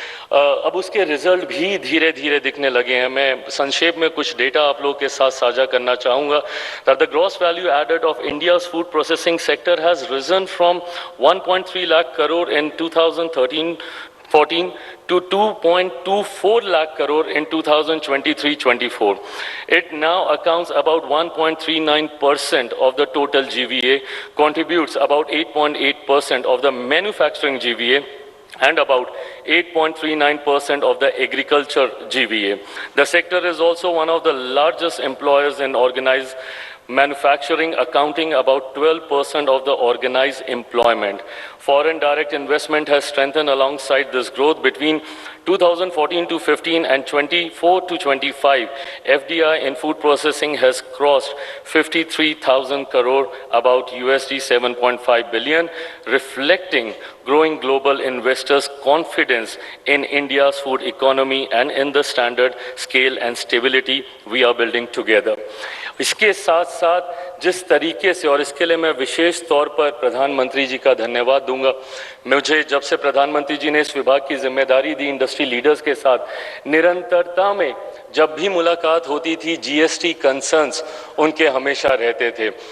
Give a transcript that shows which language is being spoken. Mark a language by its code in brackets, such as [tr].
[hi] अब उसके रिजल्ट भी धीरे धीरे दिखने लगे हैं। मैं संक्षेप में कुछ डेटा आप लोगों के साथ साझा करना चाहूँगा। [en] That the gross value added of India's food processing sector has risen from 1.3 lakh crore in 2013-14 to 2.24 lakh crore in 2023-24. It now accounts about 1.39% of the total GVA, contributes about 8.8% of the manufacturing GVA, and about 8.39% of the agriculture GVA. The sector is also one of the largest employers in organized manufacturing, accounting about 12% of the organized employment. Foreign direct investment has strengthened alongside this growth between 2014 to 15 and 24 to 25. FDI in food processing has crossed 53,000 crore, about USD 7.5 billion, reflecting growing global investors' confidence in India's food economy and in the standard, scale and stability we are building together. [hi] इसके साथ साथ जिस तरीके से, और इसके लिए मैं विशेष तौर पर प्रधानमंत्री जी का धन्यवाद दूंगा। मुझे जब से प्रधानमंत्री जी ने इस विभाग की जिम्मेदारी दी, इंडस्ट्री लीडर्स के साथ निरंतरता में जब भी मुलाकात होती थी, जीएसटी कंसर्न्स उनके हमेशा रहते थे।